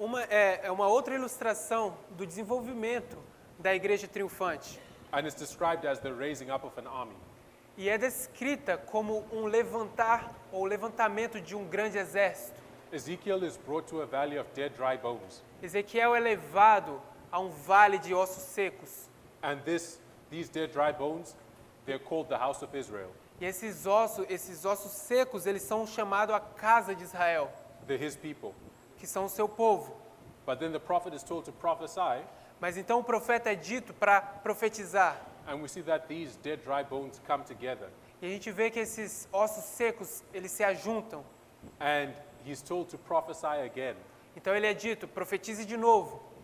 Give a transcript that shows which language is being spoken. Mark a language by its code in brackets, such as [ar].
[pt] é uma outra ilustração do desenvolvimento da igreja triunfante. [en] And it's described as the raising up of an army. [pt] E é descrita como um levantar ou levantamento de um grande exército. [en] Ezekiel is brought to a valley of dead, dry bones. [pt] Ezequiel é levado a um vale de ossos secos. [en] And these dead, dry bones, they're called the house of Israel. [pt] E esses ossos secos, eles são chamados a casa de Israel, [en] They're his people. [pt] que são o seu povo. [en] But then the prophet is told to prophesy, [pt] Mas então o profeta é dito para profetizar. [en] and we see that these dead, dry bones come together. [pt] E a gente vê que esses ossos secos, eles se ajuntam. [en] And he's told to prophesy again. [pt] Então ele é dito, profetize de novo.